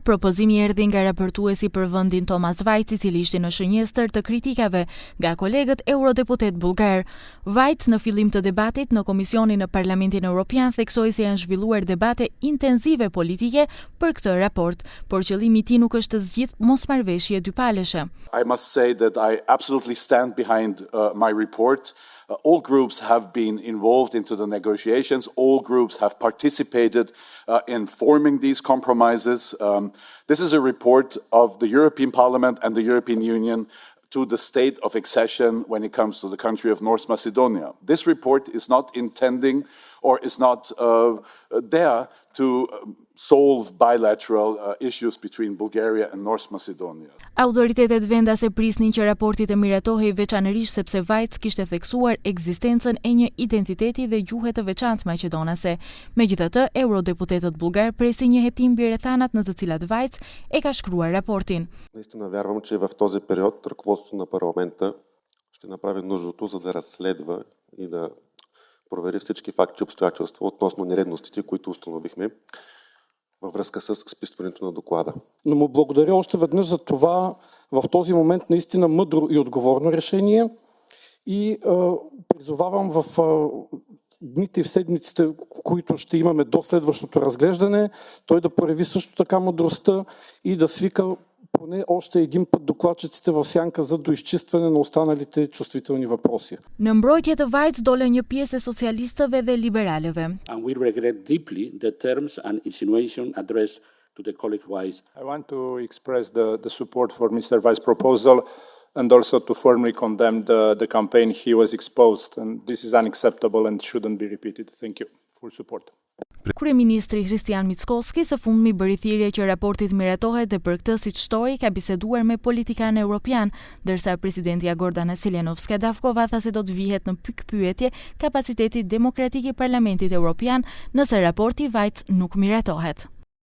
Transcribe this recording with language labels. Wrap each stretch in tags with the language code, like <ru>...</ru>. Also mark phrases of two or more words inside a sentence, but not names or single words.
<sq>Propozimi erdhi nga raportuesi për vendin Thomas Vajc, I cili ishte në shënjestër të kritikave nga kolegët eurodeputet bullgar. Vajc në fillim të debatit në komisionin në Parlamentin Evropian theksoi se janë zhvilluar debate intensive politike për këtë raport, por qëllimi I tij nuk është të zgjidhë mosmarrëveshje dypaleshe.</sq> <en>I must say that I absolutely stand behind my report. All groups have been involved into the negotiations. All groups have participated in forming these compromises. This is a report of the European Parliament and the European Union to the state of accession when it comes to the country of North Macedonia. This report is not intending or is not there to solve bilateral issues between Bulgaria and North Macedonia.</en> <sq>Autoritetet vendase prisnin që raporti të miratohej veçanërisht sepse Vajc kishte theksuar ekzistencën e një identiteti dhe gjuhe të veçantë maqedonase. Megjithatë, eurodeputetët bullgar presin një hetim mbi rrethanat në të cilat Vajc e ka shkruar raportin.</sq> <bg>Наистина вярвам, че в този период ръководството на парламента ще направи нужното, за да разследва и да провери всички факти и обстоятелства относно нередностите, които установихме във връзка с списването на доклада. Но му благодаря още веднъж за това в този момент наистина мъдро и отговорно решение и призовавам в дните и в седмиците, които ще имаме до следващото разглеждане, той да прояви също така мъдростта и да свика поне още един път докладчиците в сянка за доизчистване на останалите чувствителни въпроси.</bg> <sq>Në mbrojtje të Vajc dole një pjesë e socialistëve dhe liberalëve.</sq> <en>And we regret deeply the terms and insinuation addressed to the colleague Vajc. I want to express the support for Mr. Vajc's proposal and also to formally condemn the campaign he was exposed. And this is unacceptable and shouldn't be repeated. Thank you. Full support.</en> <sq>Kryeministri Hristian Mickoski së fundmi bëri thirrje që raporti të miratohet dhe për këtë, siç shtoi, ka biseduar me politikanë evropian, ndërsa presidentja Gordana Silianovska-Davkova tha se do të vihet në pikpyetje kapaciteti demokratik I Parlamentit Evropian nëse raporti Vajc nuk miratohet.</sq>